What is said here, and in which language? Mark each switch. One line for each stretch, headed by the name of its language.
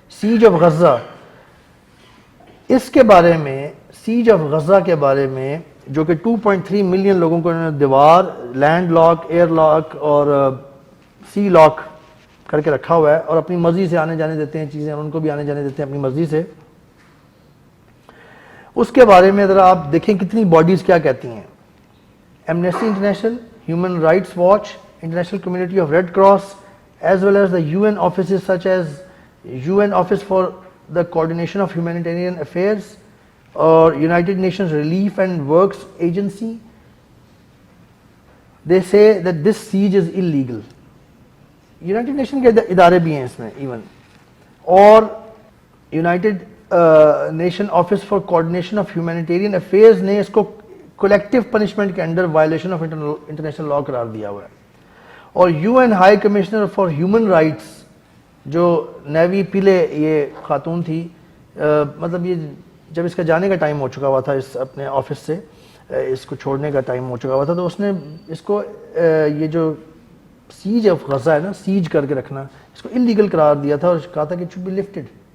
Urdu: سیج of Gaza, اس کے بارے میں, سیج آف غزہ کے بارے میں, جو کہ 2.3 ملین لوگوں کو انہوں نے دیوار, لینڈ لاک, ایئر لاک اور سی لاک کر کے رکھا ہوا ہے, اور اپنی مرضی سے آنے جانے دیتے ہیں چیزیں, ان کو بھی آنے جانے دیتے ہیں اپنی مرضی سے. اس کے بارے میں ذرا آپ دیکھیں کتنی باڈیز کیا کہتی ہیں.
English: Amnesty International, Human Rights Watch, International Community of Red Cross, as well as the UN offices such as UN Office for the Coordination of Humanitarian Affairs or United Nations Relief and Works Agency, they say that this siege is illegal.
Urdu: United Nations کے ادارے بھی ہیں اس میں even, اور United Nation Office for Coordination of Humanitarian Affairs نے اس کو collective punishment کے under violation of international law قرار دیا ہوا ہے. اور you N high commissioner for human rights, جو نیوی پیلے یہ خاتون تھی, مطلب یہ جب اس کا جانے کا ٹائم ہو چکا ہوا تھا اس اپنے آفس سے, اس کو چھوڑنے کا ٹائم ہو چکا ہوا تھا, تو اس نے اس کو یہ جو سیج آف غزہ ہے نا, سیج کر کے رکھنا, اس کو انلیگل قرار دیا تھا اور کہا تھا کہ
English: It should be lifted.